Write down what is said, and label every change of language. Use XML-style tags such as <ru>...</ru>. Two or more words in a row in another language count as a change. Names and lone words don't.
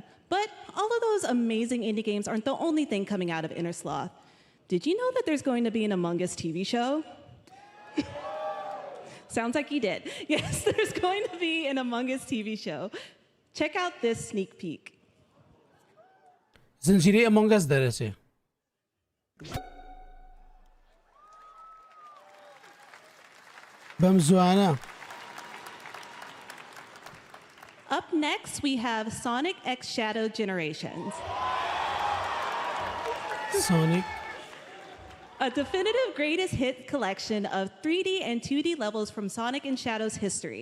<en>But all of those amazing indie games aren't the only thing coming out of Inner Sloth. Did you know that there's going to be an Among Us TV show? Sounds like you did. Yes, there's going to be an Among Us TV show. Check out this sneak peek.</en> <ckb>زنجیره Among Us دەرەچێ. بەم زوانە.</ckb> <en>Up next, we have Sonic X Shadow Generations. Sonic. A definitive greatest hit collection of 3D and 2D levels from Sonic and Shadow's history.</en>